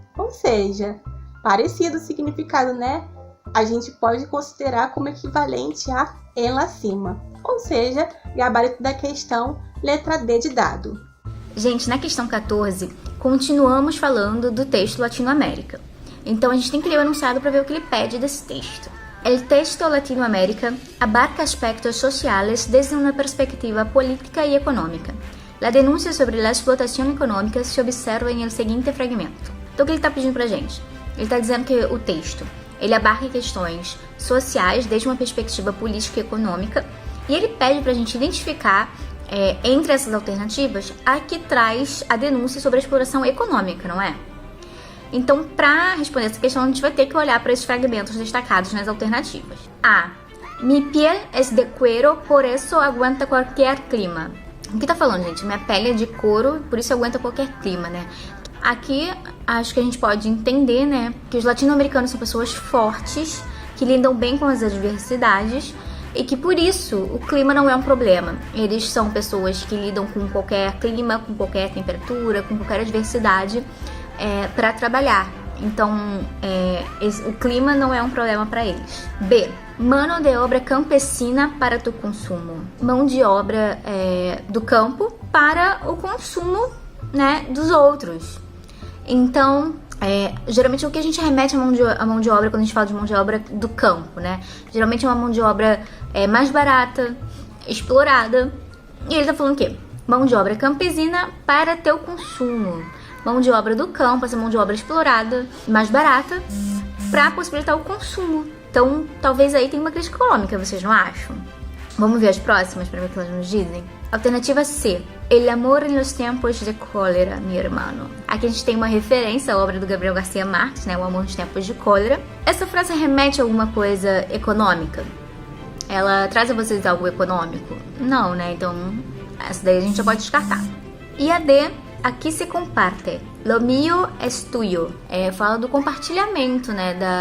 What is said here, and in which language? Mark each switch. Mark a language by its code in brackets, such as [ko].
[pt] Ou seja, parecido o significado, A gente pode considerar como equivalente a en la cima. Ou seja, gabarito da questão, letra D de dado. Gente, na questão 14, continuamos falando do texto Latinoamérica. Então a gente tem que ler o enunciado para ver o que ele pede desse texto. [es] El texto Latinoamérica abarca aspectos sociales desde una perspectiva política y económica. [pt] La denuncia sobre la explotación económica se observa en el seguinte fragmento. Então o que ele está pedindo pra gente? Ele está dizendo que o texto Ele abarca questões sociais desde uma perspectiva política e econômica, e ele pede para a gente identificar entre essas alternativas a que traz a denúncia sobre a exploração econômica, não é? Então, para responder essa questão, a gente vai ter que olhar para esses fragmentos destacados nas alternativas. A. [es] Mi piel es de cuero, por eso aguanta qualquer clima. [pt] O que tá falando, gente? Minha pele é de couro, por isso aguenta qualquer clima, né? Aqui, acho que a gente pode entender, né, que os latino-americanos são pessoas fortes, que lidam bem com as adversidades e que, por isso, o clima não é um problema. Eles são pessoas que lidam com qualquer clima, com qualquer temperatura, com qualquer adversidade para trabalhar. Então, o clima não é um problema para eles. [es] B. Mano de obra campesina para tu consumo. [pt] Mão de obra do campo para o consumo, né, dos outros. Então, geralmente o que a gente remete à mão de obra quando a gente fala de mão de obra do campo, né? Geralmente é uma mão de obra mais barata, explorada. E ele tá falando o quê? Mão de obra campesina para teu consumo. Mão de obra do campo, essa mão de obra explorada, mais barata, para possibilitar o consumo. Então, talvez aí tenha uma crítica econômica, vocês não acham? Vamos ver as próximas para ver o que elas nos dizem? Alternativa C. [es] El amor en los tiempos de cólera, mi hermano. [pt] Aqui a gente tem uma referência à obra do Gabriel Garcia Marques, né? O amor nos tempos de cólera. Essa frase remete a alguma coisa econômica? Ela traz a vocês algo econômico? Não, né? Então, essa daí a gente já pode descartar. E a D. [es] Aqui se comparte. Lo mío es tuyo. Fala do compartilhamento, né?